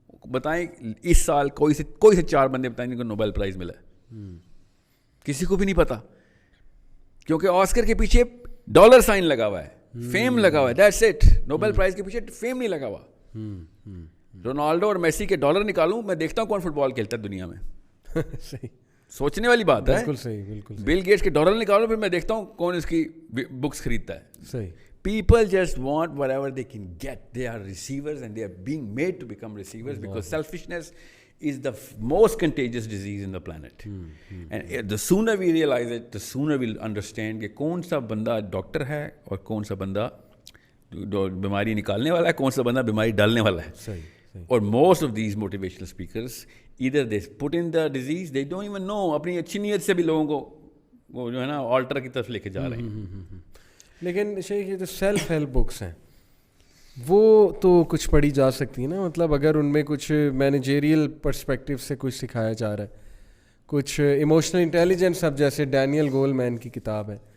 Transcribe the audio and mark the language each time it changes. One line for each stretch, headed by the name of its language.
Urdu: بتائیں اس سال کوئی سے 4 بندے بتائیں جن کو نوبل پرائز ملا ہے؟ کسی کو بھی نہیں پتا, کیونکہ آسکر کے پیچھے ڈالر سائن لگا ہوا ہے, فیم لگا ہوا ہے, دیٹس اٹ. نوبل پرائز کے پیچھے فیم نہیں لگا ہوا. رونالڈو اور میسی کے ڈالر نکالوں, میں دیکھتا ہوں کون فٹ بال کھیلتا ہے دنیا میں. صحیح, سوچنے والی بات ہے. بالکل صحیح, بالکل. بل گیٹس کے ڈالر نکالو, پھر میں دیکھتا ہوں کون اس کی بکس خریدتا ہے. صحیح.
English: People just want whatever they can get. They are receivers and they are being made to become receivers because selfishness is the most contagious disease in the planet. And the sooner we realize it, the sooner we'll understand
Urdu: کہ کون سا بندہ doctor ہے اور کون سا بندہ بیماری نکالنے والا ہے, کون سا بندہ بیماری ڈالنے والا ہے. صحیح.
English: اور most of these motivational speakers either they put in the disease, they don't even know.
Urdu: اپنی اچھی نیت سے بھی لوگوں کو وہ جو ہے نا آلٹر کی طرف لے کے جا رہے ہیں. لیکن شیخ یہ جو سیلف ہیلپ بکس ہیں وہ تو کچھ پڑھی جا سکتی ہیں نا, مطلب اگر ان میں کچھ مینیجریل پرسپیکٹیو سے کچھ سکھایا جا رہا ہے, کچھ ایموشنل انٹیلیجنس, اب جیسے ڈینیل گولمین کی کتاب ہے.